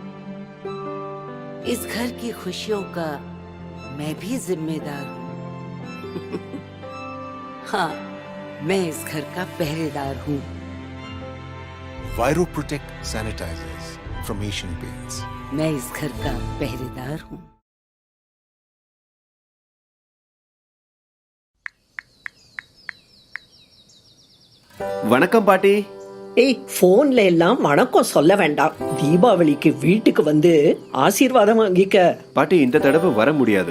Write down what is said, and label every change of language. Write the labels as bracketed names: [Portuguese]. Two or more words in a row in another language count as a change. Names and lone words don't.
[Hindi] इस घर की खुशियों का मैं भी जिम्मेदार हूँ। हाँ, मैं इस घर का पहरेदार हूँ। [English] Viro Protect Sanitizers from Asian Paints. [Hindi] मैं इस घर का पहरेदार हूँ। [Tamil] வணக்கம் பாட்டி. ஏய், போன்ல எல்லாம் வணக்கம் சொல்ல வேண்டாம். தீபாவளிக்கு வீட்டுக்கு வந்து ஆசீர்வாதம் வாங்கிக்க. பாட்டி, இந்த தடவை வர முடியாது.